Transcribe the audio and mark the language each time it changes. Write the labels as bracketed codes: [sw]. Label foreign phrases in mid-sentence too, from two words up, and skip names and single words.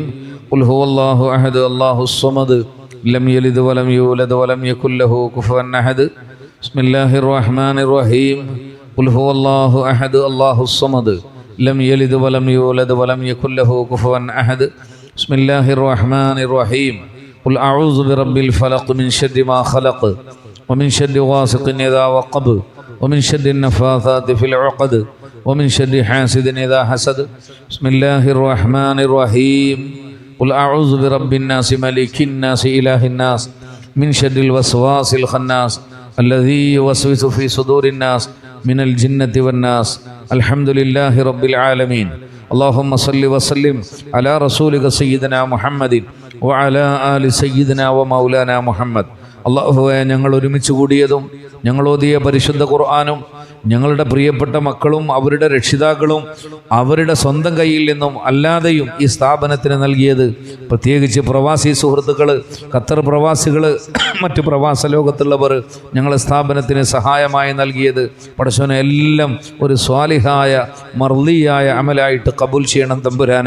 [ar] قل هو الله أحد الله الصمد لم يلد ولم يولد ولم يكن له كفوا أحد. بسم الله الرحمن الرحيم. قل هو الله أحد الله الصمد لم يلد ولم يولد ولم يكن له كفوا أحد. بسم الله الرحمن الرحيم. قل أعوذ برب الفلق من شر ما خلق ومن شر غاسق إذا وقب ومن شر النفاثات في العقد ومن شر حاسد إذا حسد. بسم الله الرحمن الرحيم. قل أعوذ برب الناس ملك الناس إله الناس من شر الوسواس الخناس الذي يوسوس في صدور الناس من الجنة والناس. الحمد لله رب العالمين. اللهم صل وسلم على رسولك سيدنا محمد وعلى آل سيدنا ومولانا محمد. [ml] അള്ളാഹുവേ, ഞങ്ങൾ ഒരുമിച്ച് കൂടിയതും ഞങ്ങളോതിയ പരിശുദ്ധ ഖുർആനും ഞങ്ങളുടെ പ്രിയപ്പെട്ട മക്കളും അവരുടെ രക്ഷിതാക്കളും അവരുടെ സ്വന്തം കയ്യിൽ നിന്നും അല്ലാതെയും ഈ സ്ഥാപനത്തിന് നൽകിയത്, പ്രത്യേകിച്ച് പ്രവാസി സുഹൃത്തുക്കൾ, ഖത്തർ പ്രവാസികൾ, മറ്റ് പ്രവാസ ലോകത്തുള്ളവർ ഞങ്ങളെ സ്ഥാപനത്തിന് സഹായമായി നൽകിയത്, പടച്ചോനെ എല്ലാം ഒരു സ്വാലിഹായ മർളിയായ അമലായിട്ട് കബൂൽ ചെയ്യണം തമ്പുരാനെ.